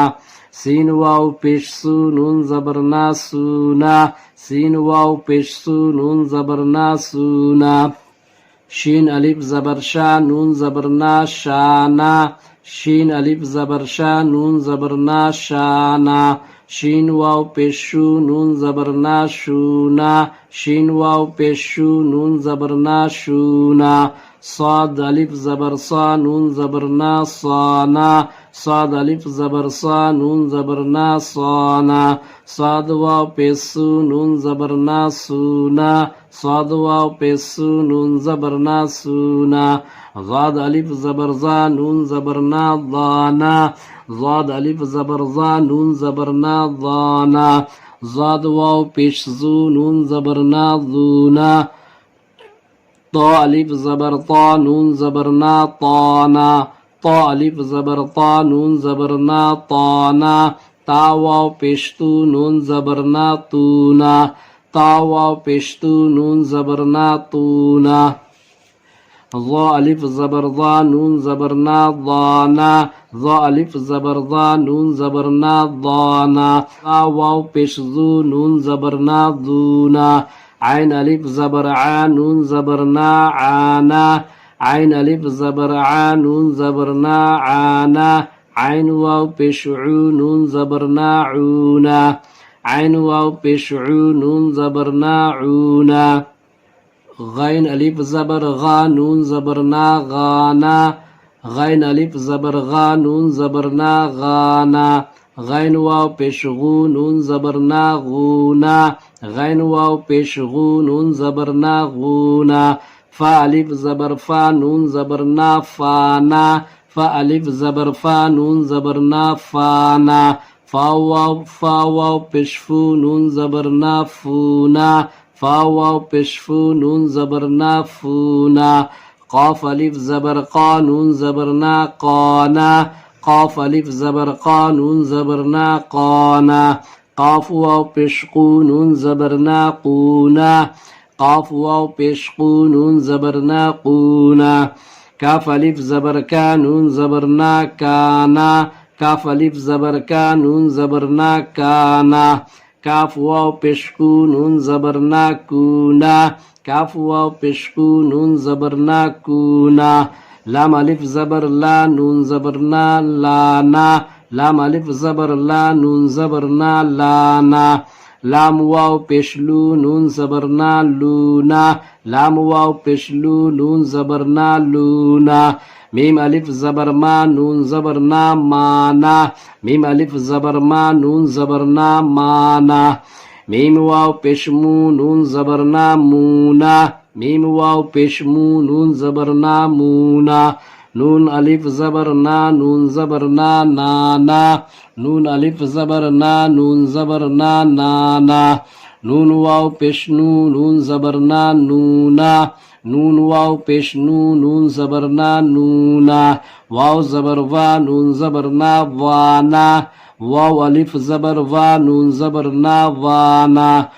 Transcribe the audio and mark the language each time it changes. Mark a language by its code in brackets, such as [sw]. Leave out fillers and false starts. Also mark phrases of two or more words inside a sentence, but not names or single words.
[ur] سین واو پیش سو، نون زبر نا، سونا. سین واو پیش سو، نون زبر نا، سونا. شین الف زبر شا، نون زبر نا، شانا. شین الف زبر شا، نون زبر نا، شانا. شین واو پیشو نون زبر نا شونا شین واو پیشو نون زبر نا شونا صاد ألف زبر صا نون زبر نا صانا صاد ألف زبر صا نون زبر نا صانا صاد واو پیسو نون زبر نا سونا صاد واو پیسو نون زبر نا سونا ضاد ألف زبر ضا نون زبر نا ضانا ضاد ألف زبر ضا نون زبر نا ضانا ضاد واو پیش زو نون زبر نا ذونا طا ألف زبر طا نون زبر نا طانا طا ألف زبر طا نون زبر نا طانا تا واو پیشتو نون زبر نا تونا تا واو پیشتو نون زبر نا تونا ضا ألف زبر ضا نون زبر نا ضانا ضا ألف زبر ضا نون زبر نا ضانا تا واو پیشزو نون زبر نا ذونا عين ألف زبر عا نون زبر نا عانا عين ألف زبر عا نون زبر نا عانا عين واو پیشعو نون زبر نا عونا عين واو پیشعو نون زبر نا عونا غين ألف زبر غا نون زبر نا غانا غين ألف زبر غا نون زبر نا غانا غين واو پیشغو نون زبر نا غونا غين واو پیشغو نون زبر نا غونا فا ألف زبر فا نون زبر نا فانا فا ألف زبر فا نون زبر نا فانا فا واو پیشفو نون زبر نا فونا فا واو پیشفو نون زبر نا فونا قاف ألف زبر قا نون زبر نا قانا قاف ألف زبر قا نون زبر نا قانا قاف واو پیشقو نون زبر نا قونا قاف واو پیشقو نون زبر نا قونا كاف ألف زبر كا نون زبر نا كانا كاف ألف زبر كا نون زبر نا كانا كاف واو پیشقو نون زبر نا كونا كاف واو پیشقو نون زبر نا كونا لام ألف زبر لا نون زبر نا لانا لام ألف زبر لا نون زبر نا لانا لام واو پیشلو نون زبر نا لونا لام واو پیشلو نون زبر نا لونا ميم ألف زبر ما نون زبر نا مانا ميم ألف زبر ما نون زبر نا مانا ميم واو پیشمو نون زبر نا مونا ميم واو پیشمو نون زبر نا مونا نون ألف زبر نا نون زبر نا نانا نون ألف زبر نا نون زبر نا نانا نون واو پیشنو نون زبر نا نونا نون واو پیشنو نون زبر نا نونا واو زبر وا نون زبر نا وانا واو ألف زبر وا نون زبر نا وانا